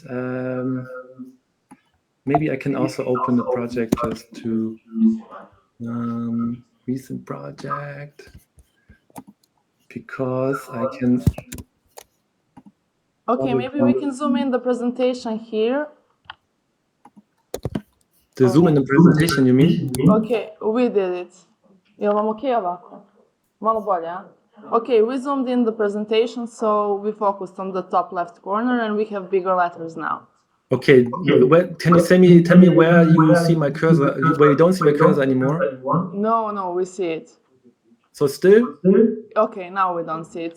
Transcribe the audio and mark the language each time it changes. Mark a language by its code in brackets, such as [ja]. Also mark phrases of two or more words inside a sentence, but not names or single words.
[en] Maybe I can also open the project just to recent project, because I can. Okay, maybe we can zoom in the presentation here. The zoom in the presentation, you mean? Okay, we did it. [hr] Jel vam ok ovako? Malo bolje, a? [en] Okay, we zoomed in the presentation, so we focused on the top left corner, and we have bigger letters now. Okay, can you tell me where you see my cursor, where you don't see my cursor anymore? No, we see it. So still? Okay, now we don't see it.